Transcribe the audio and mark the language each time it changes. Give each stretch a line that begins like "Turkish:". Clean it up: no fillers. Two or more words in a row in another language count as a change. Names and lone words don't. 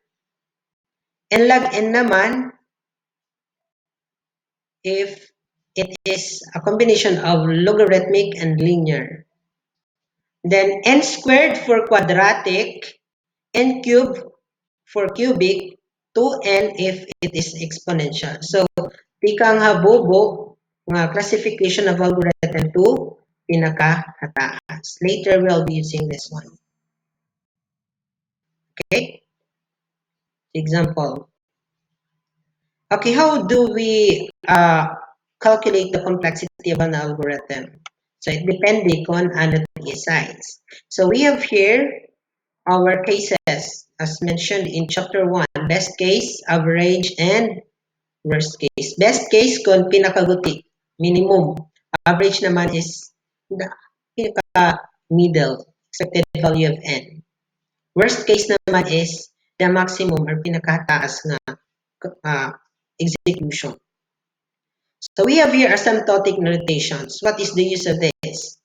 English: And log n naman, if it is a combination of logarithmic and linear. Then n squared for quadratic, n cubed for cubic, 2n if it is exponential. So,
Waray: tikang habobo, mga
English: classification of algorithm
Waray: to pinakahataas.
English: Later, we'll be using this one. Okay? Example. Okay, how do we calculate the complexity of an algorithm? So, it depends on the size. So, we have here our cases, as mentioned in chapter 1, best case, average, and worst case. Best case
Waray: kung pinakaguti, minimum.
English: Average naman is the pinaka-middle, expected value of n. Worst case naman is the maximum or pinakataas nga execution. So we have here asymptotic notations. What is the use of this?